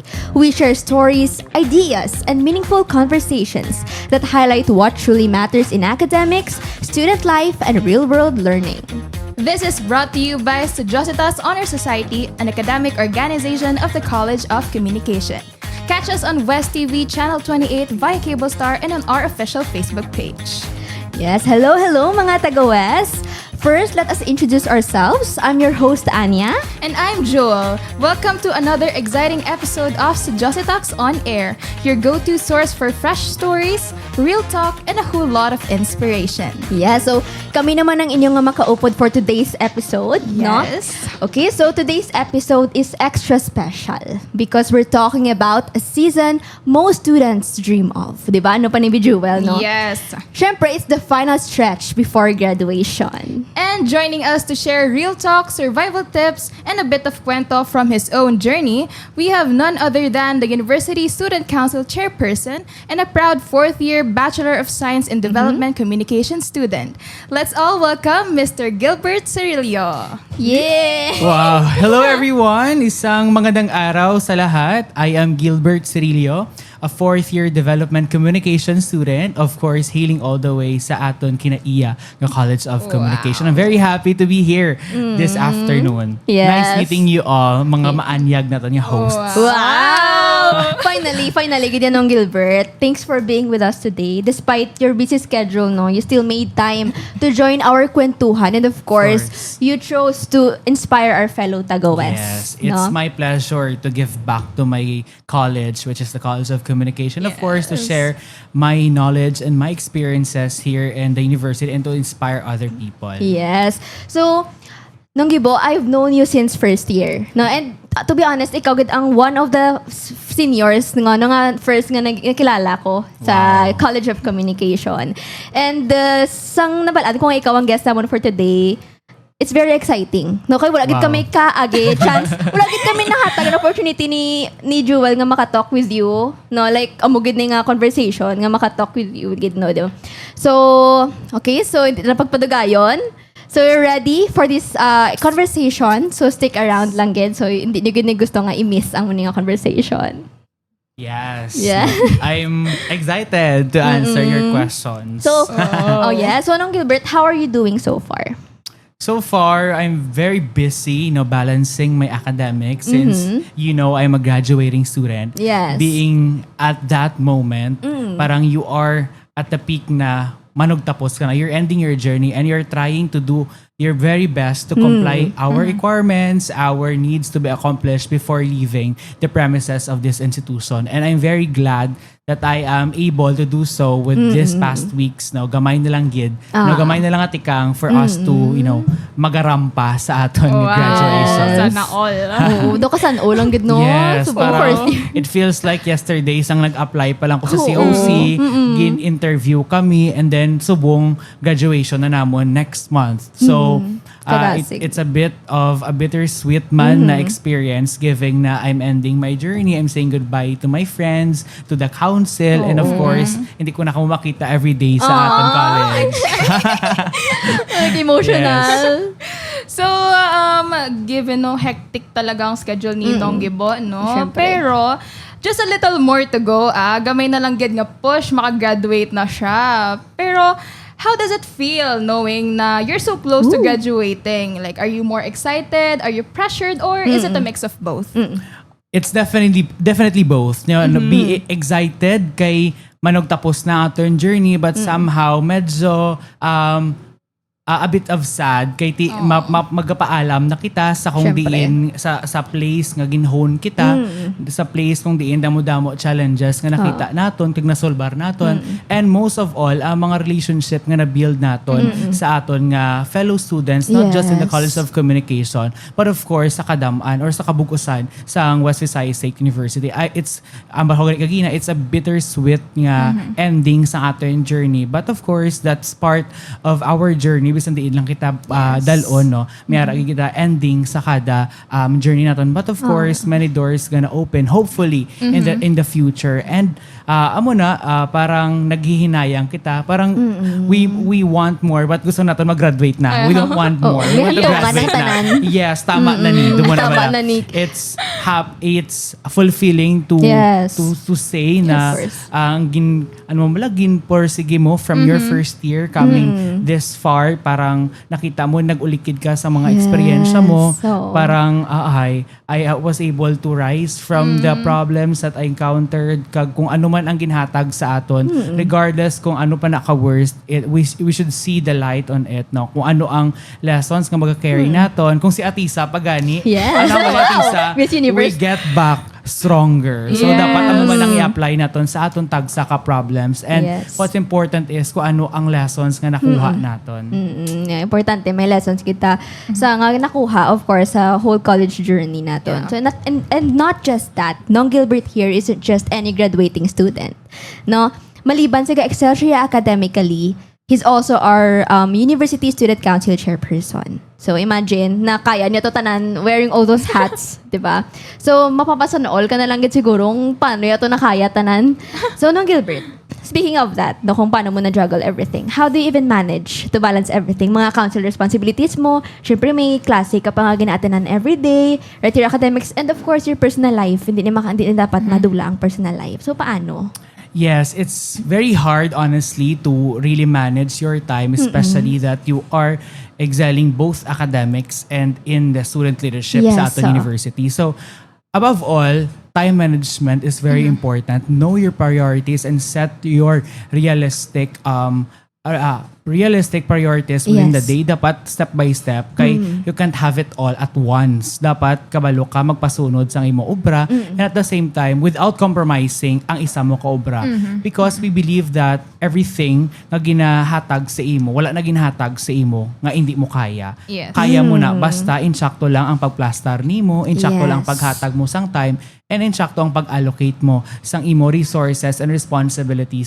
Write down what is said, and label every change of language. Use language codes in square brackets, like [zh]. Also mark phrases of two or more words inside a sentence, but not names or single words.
[en] We share stories, ideas, and meaningful conversations that highlight what truly matters in academics, student life, and real-world learning. This is brought to you by Studiositas On-Air Society, an academic organization of the College of Communication. Catch us on West TV Channel 28 via Cable Star and on our official Facebook page. Yes, hello [hil] mga taga-West! [en] First, let us introduce ourselves. I'm your host, Anya. And I'm Joel. Welcome to another exciting episode of Studiositas On-Air, your go-to source for fresh stories, real talk, and a whole lot of inspiration. [hil] Yeah, so kami naman ang inyong makaupod [en] for today's episode, [hil] no? [en] Yes. Okay, so today's episode is extra special because we're talking about a season most students dream of. [hil] Diba? Ano pa ni Joel, no? [en] Yes. Syempre, it's the final stretch before graduation. And joining us to share real talk, survival tips, and a bit of kwento from his own journey, we have none other than the University Student Council Chairperson and a proud fourth-year Bachelor of Science in Development Communication student. Let's all welcome Mr. Gilbert Cerillo. Yeah! Wow! Hello everyone! [tl] Isang magandang araw sa lahat. [en] I am Gilbert Cerillo, a fourth-year Development Communication student. Of course, hailing all the way [hil] sa aton kina-iya [en] ng College of Communication. I'm very happy to be here this afternoon. Yes. Nice meeting you all, [hil] mga maanyag na to, yung hosts. [en] Wow! Finally, ganyan Gilbert. Thanks for being with us today. Despite your busy schedule, no, you still made time to join our kwentuhan. And of course, you chose to inspire our fellow Taga-West. Yes, it's my pleasure to give back to my college, which is the College of Communication. Of course, to share my knowledge and my experiences here in the university and to inspire other people. Yes. So, Gibo, I've known you since first year. No, and to be honest, [hil] ikaw gid ang [en] one of the seniors [hil] nga first nga nakilala ko sa College of Communication. And sang nabalad kung ikaw ang guest naman [en] for today, it's very exciting. [hil] No, kay wala gid kami kaagi chance. Wala gid kami nahatag an opportunity ni Joel nga [en] maka-talk with you. [hil] No, like amugid ni nga conversation nga [en] maka-talk with you [hil] gid no. Diba? [en] So, okay, so napagpadugayon. So, you're ready for this conversation. So, stick around [hil] lang gid. So, hindi nyo gid gusto nga i-miss ang muning conversation. [en] Yes. Yeah. I'm excited to answer your questions. So, So, Gilbert, how are you doing so far? So far, I'm very busy, balancing my academics since, I'm a graduating student. Yes. Being at that moment, parang you are at the peak [hil] na manugtapos ka na. [en] You're ending your journey and you're trying to do your very best to comply our requirements, our needs to be accomplished before leaving the premises of this institution. And I'm very glad that I am able to do so with this past weeks. [hil] No, gamay na lang gid. No, gamay na lang atikang [en] for us to, [hil] magarampa sa aton graduation. [tl] Sana all. [hil] Do ka san lang gid no? [en] Yes, So, parang first year. it feels like yesterday [hil] sang nag-apply pa lang ko sa COC, gin-interview kami, [en] and then [hil] subong graduation na namon next month. [en] So, it's a bit of a bittersweet na experience given na I'm ending my journey. I'm saying goodbye to my friends, to the council, and of course, [hil] hindi ko na makita [en] every day [hil] sa aton college. [en] Like emotional. [hil] So, given hectic talaga ang schedule ni Gibo, no? Siyempre. Pero, [en] just a little more to go, [hil] gamay na lang gid nga push, makagraduate na siya. Pero, [en] how does it feel knowing na you're so close to graduating? Like, are you more excited? Are you pressured? Or is it a mix of both? It's definitely both. Be excited [hil] kay manugtapos na aton [en] journey, but somehow medyo a bit of sad [hil] kay magpaalam na kita sa kung Siyempre. diin sa place nga ginhone kita, sa place kung diin damo-damo challenges nga nakita naton kag nasolbar naton, [en] and most of all [hil] ang mga relationship nga na-build naton sa aton nga [en] fellow students, not just in the Yes. College of Communication but of course [hil] sa Kadaman or sa Kabugusan sa [en] West Visayas State University. It's a bittersweet nga ending sa aton journey, but of course that's part of our journey [hil] bisan diin lang kita dalon, no? Mayara kita ending sa kada journey naton. [en] But of course, many doors gonna open hopefully in the future. [hil] And amo na parang naghihinayang kita. [en] Parang we want more but [tl] gusto natin mag-graduate na. [en] We don't want more. We want to graduate na. Yes, [hil] tama na ni. Tama na ni. [en] It's fulfilling to say [hil] na ang porsige mo [en] from your first year coming this far, [hil] parang nakita mo nag-ulikid ka sa mga eksperyensya mo, parang [en] I was able to rise from the problems that I encountered, [hil] kag kung ano man ang ginhatag sa aton, regardless kung ano pa naka-worst, [en] we should see the light on it, [hil] no? Kung ano ang lessons nga mag-carry naton, kung si Atisa pagani, ano ang Atisa, [en] we get back stronger. So, [hil] dapat ano man ang i-apply naton sa aton tagsa ka problems. [en] And what's important is [hil] kung ano ang lessons nga nakuha naton. Importante, may lessons kita sa nga nakuha, [en] of course, [hil] sa [en] whole college journey [hil] naton. [en] So, and not just that, Nong Gilbert here isn't just any graduating student. No? [hil] Maliban sa excel siya academically, [en] he's also our University Student Council Chairperson. [hil] So, imagine na kaya niya to tanan [en] wearing all those hats, [hil] di ba? So, mapapasa na all ka na lang gid sigurong paano niya to nakaya tanan. [en] So, Nong Gilbert, speaking of that, no, [hil] kung paano mo na-juggle everything, [en] how do you even manage to balance everything? [hil] Mga council responsibilities mo, syempre may klase ka pa nga gina-attendan everyday, right, [en] your academics, and of course, your personal life. [hil] Hindi na dapat madula ang [en] personal life. [hil] So, paano? [en] Yes, it's very hard, honestly, to really manage your time, especially that you are excelling both academics and in the student leadership [hil] sa aton university. [en] So, above all, time management is very important. Know your priorities and set your realistic priorities within the day. Dapat step by step kay you can't have it all at once. [hil] Dapat kabalo ka magpasunod sa imo obra [en] and at the same time without compromising [hil] ang isa mo ka obra. [en] Because we believe that everything [hil] nga ginahatag sa imo, wala na ginahatag sa imo nga hindi mo kaya. Kaya mo na basta insakto lang ang pagplastar nimo, insakto lang ang paghatag mo sang time, and insakto ang pag-allocate mo sang imo [en] resources and responsibilities.